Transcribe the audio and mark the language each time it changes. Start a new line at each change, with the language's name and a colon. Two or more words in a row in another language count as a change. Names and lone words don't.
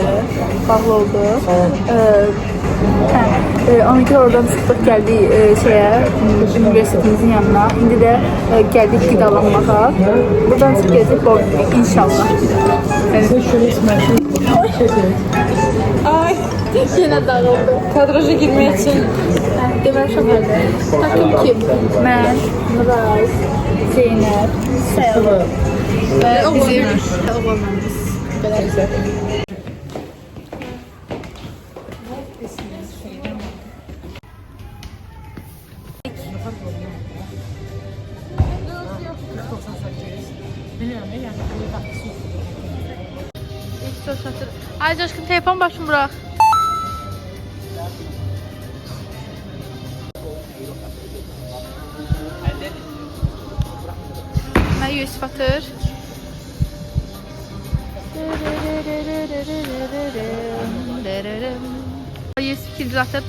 Azerbaijani: Bağlı oldu. Ona görə oradan çıxdıq gəldik universitetimizin yanına. İndi də gəldik qidalanmağa. Buradan çıxıb gəldik Bobby inşallah.
Turkish: Ay yine dağıldı. Kadraja girmek için
Azerbaijani: Deməli uşaqlar.
Turkish: Takım kim?
Azerbaijani: Mən, Nuray, Zeynəb, Sayalım və bizim oğlanlarımız. Belə.
Turkish: Ay Coşkun telefon başını bırak. Ben Yusuf atır.
Azerbaijani: Yusuf ikinci atır.